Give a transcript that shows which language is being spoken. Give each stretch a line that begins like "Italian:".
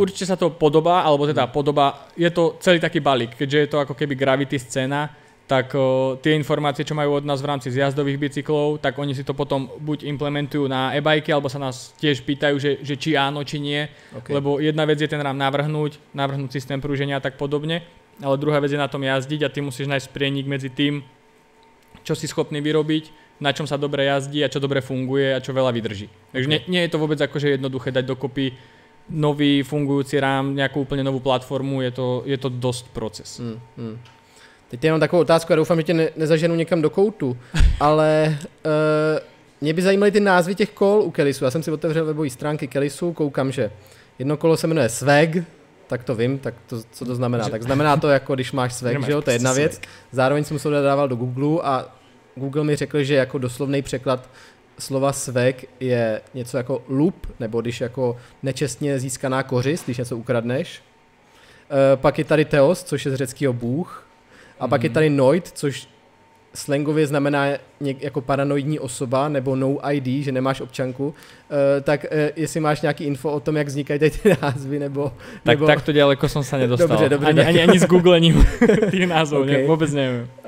Slovak: Určite sa to podobá, alebo teda je to celý taký balík, keďže je to ako keby gravity scéna, tak tie informácie, čo majú od nás v rámci zjazdových bicyklov, tak oni si to potom buď implementujú na e-bajky, alebo sa nás tiež pýtajú, že či áno, či nie, lebo jedna vec je ten rám navrhnúť systém prúženia a tak podobne, ale druhá vec je na tom jazdiť a ty musíš nájsť prienik medzi tým, čo si schopný vyrobiť, na čom sa dobre jazdí a čo dobre funguje a čo veľa vydrží. Takže nie je to vôbec akože jednoduché dať dokopy nový fungujúci rám, nejakú úplne novú platformu, je to dosť proces.
Czech: Teď jenom takovou otázku, já doufám, že tě nezaženu někam do koutu, ale mě by zajímaly ty názvy těch kol u Kellysu. Já jsem si otevřel webové stránky Kellysu, koukám, že jedno kolo se jmenuje Swag, tak to vím, tak to, co to znamená? Tak znamená to, jako když máš swag, že jo, to je jedna věc. Zároveň jsem se dával do Google a Google mi řekl, že jako doslovný překlad slova swag je něco jako loop, nebo když jako nečestně získaná kořist, když něco ukradneš. Pak je tady Theos, což je z řeckého bůh. A pak je tady Noid, což slangově znamená jako paranoidní osoba, nebo no ID, že nemáš občanku. Tak jestli máš nějaký info o tom, jak vznikají ty názvy, nebo...
Slovak: Takto ďaleko som sa nedostal.
Czech: Dobře,
Slovak: ani s googlením tých názvov, vôbec neviem.